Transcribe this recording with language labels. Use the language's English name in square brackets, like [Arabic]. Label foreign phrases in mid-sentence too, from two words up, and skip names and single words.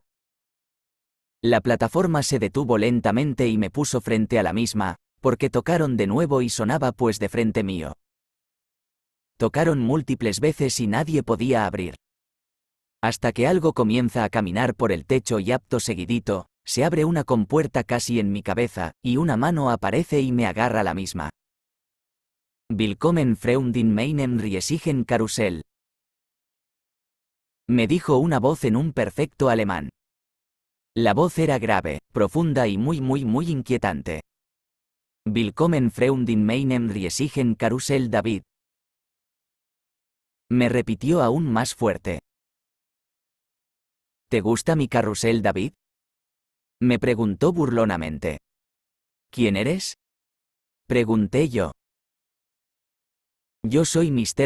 [Spanish] La plataforma se detuvo lentamente y me puso frente a la misma, porque tocaron de nuevo y sonaba pues de frente mío. Tocaron múltiples veces y nadie podía abrir. Hasta que algo comienza a caminar por el techo y acto seguidito, se abre una compuerta casi en mi cabeza, y una mano aparece y me agarra la misma. [German] Willkommen Freundin meinem riesigen Karussell. [Spanish] Me dijo una voz en un perfecto alemán. La voz era grave, profunda y muy inquietante. [German] Willkommen Freundin meinem riesigen Karussell David. [Spanish] Me repitió aún más fuerte. ¿Te gusta mi carrusel, David? Me preguntó burlonamente. ¿Quién eres? Pregunté yo. Yo soy Mr.